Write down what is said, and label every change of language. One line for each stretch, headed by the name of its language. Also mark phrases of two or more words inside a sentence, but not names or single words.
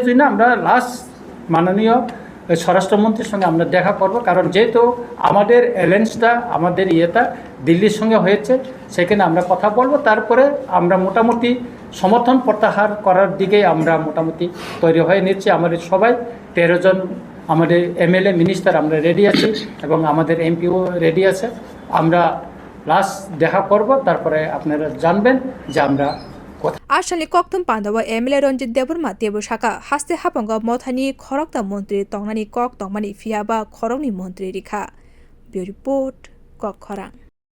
Bangla: জন্য আমরা লাস্ট মাননীয় স্বরাষ্ট্রমন্ত্রীর সঙ্গে আমরা দেখা করব কারণ যেহেতু আমাদের অ্যালায়েন্সটা আমাদের দিল্লির সঙ্গে হয়েছে সেখানে আমরা কথা বলবো তারপরে আমরা মোটামুটি সমর্থন প্রত্যাহার করার দিকেই আমরা মোটামুটি তৈরি হয়ে নিচ্ছি আমাদের সবাই 13 জন আমাদের MLA মিনিস্টার আমরা রেডি আছি এবং আমাদের MPও রেডি আছে আমরা লাস্ট দেখা করব তারপরে আপনারা জানবেন যে আমরা
Kok Borok: আসলে kokthum pandawa MLA Ranjit Debbarma tebu saka haste Haphang mothani khorokta montri tongnani kok tongmani phiaba khorokni montri rikha.
English: Bureau report
Kok Borok: kok khorang.